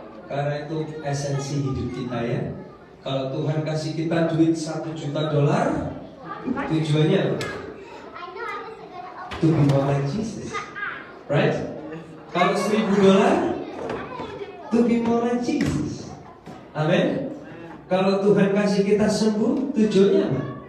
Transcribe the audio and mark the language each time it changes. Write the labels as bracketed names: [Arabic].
[Indonesian] Karena itu esensi hidup kita ya. Kalau Tuhan kasih kita duit $1 juta, tujuannya apa? [English] To be more like Jesus, right? Kalau $1,000, to be more like Jesus. [Indonesian] Amin. Kalau Tuhan kasih kita sembuh, tujuannya apa?